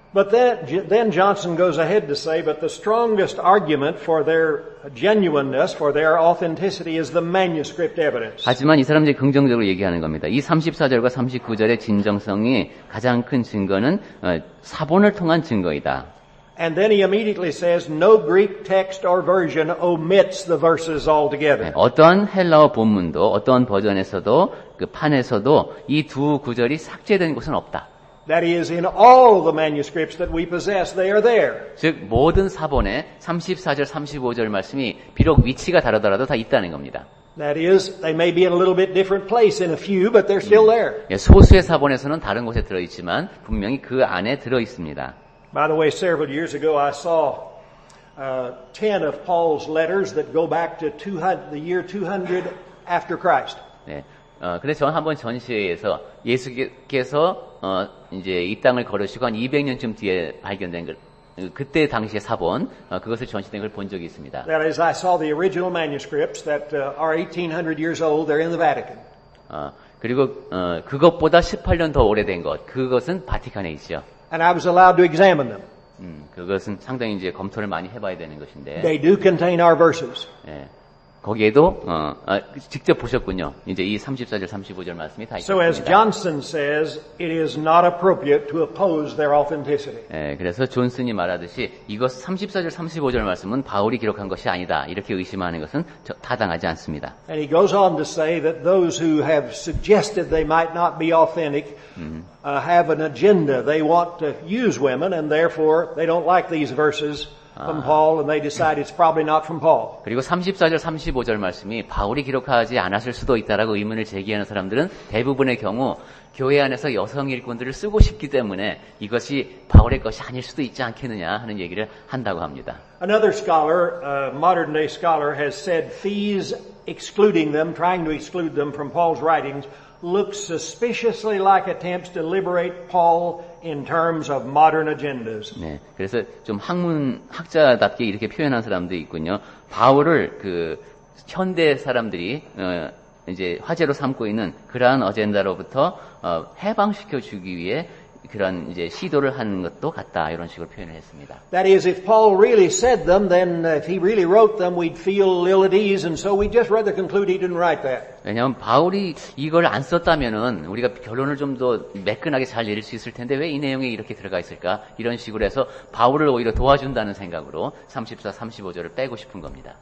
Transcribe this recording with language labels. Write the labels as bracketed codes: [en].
[en] But then Johnson goes ahead to say, but the strongest argument for their genuineness, for their authenticity, is the manuscript evidence. [ko] 하지만 이 사람들이 긍정적으로 얘기하는 겁니다. 이 34절과 39절의 진정성이 가장 큰 증거는 사본을 통한 증거이다. [en] And then he immediately says, no Greek text or version omits the verses altogether. [ko] 어떠한 헬라어 본문도 어떠한 버전에서도 그 판에서도 이 두 구절이 삭제된 곳은 없다. [en] That is, in all the manuscripts that we possess, they are there. [ko] 즉 모든 사본에 34절, 35절 말씀이 비록 위치가 다르더라도 다 있다는 겁니다. [en] That is, they may be in a little bit different place in a few, but they're still there. [ko] 예, 소수의 사본에서는 다른 곳에 들어있지만 분명히 그 안에 들어있습니다. [en] By the way, several years ago I saw 10 of Paul's letters that go back to the year 200 after Christ. [ko] 네. 그래서 저는 한번 전시회에서 예수께서 이제 이 땅을 걸으시고 한 200년쯤 뒤에 발견된 그때 당시의 사본 그것을 전시된 걸 본 적이 있습니다. [en] That is, I saw the original manuscripts that are 1800 years old. They're in the Vatican. [ko] 그리고 그것보다 18년 더 오래된 그것은 바티칸에 있죠. [en] And I was allowed to examine them. [ko] 그것은 상당히 이제 검토를 많이 해봐야 되는 것인데. [en] They do contain our verses. [ko] 예. 거기에도 직접 보셨군요. 이제 이 34절, 35절 말씀이 다 [en] So as [ko] 있습니다. [en] Johnson says, it is not appropriate to oppose their authenticity. [ko] 예, 그래서 존슨이 말하듯이 이것 34절, 35절 말씀은 바울이 기록한 것이 아니다. 이렇게 의심하는 것은 타당하지 않습니다. [en] And he goes on to say that those who have suggested they might not be authentic have an agenda. They want to use women, and therefore they don't like these verses from Paul, and they decide it's probably not from Paul. [ko] 그리고 34절, 35절 말씀이 바울이 기록하지 않았을 수도 있다라고 의문을 제기하는 사람들은 대부분의 경우 교회 안에서 여성 일꾼들을 쓰고 싶기 때문에 이것이 바울의 것이 아닐 수도 있지 않겠느냐 하는 얘기를 한다고 합니다. [en] Another scholar, modern day scholar, has said fees excluding them, trying to exclude them from Paul's writings, looks suspiciously like attempts to liberate Paul in terms of modern agendas. [ko] 네, 그래서 좀 학문학자답게 이렇게 표현한 사람도 있군요. 바울을 그 현대 사람들이 이제 화제로 삼고 있는 그러한 어젠다로부터 해방시켜 주기 위해 그런 이제 시도를 하는 것도 같다 이런 식으로 표현을 했습니다. [en] That is, if Paul really said them, then if he really wrote them, we'd feel ill at ease, and so we'd just rather conclude he didn't write that. [ko] 왜냐하면 바울이 이걸 안 썼다면은 우리가 결론을 좀 더 매끈하게 잘 내릴 수 있을 텐데 왜 이 내용에 이렇게 들어가 있을까? 이런 식으로 해서 바울을 오히려 도와준다는 생각으로 34, 35절을 빼고 싶은 겁니다.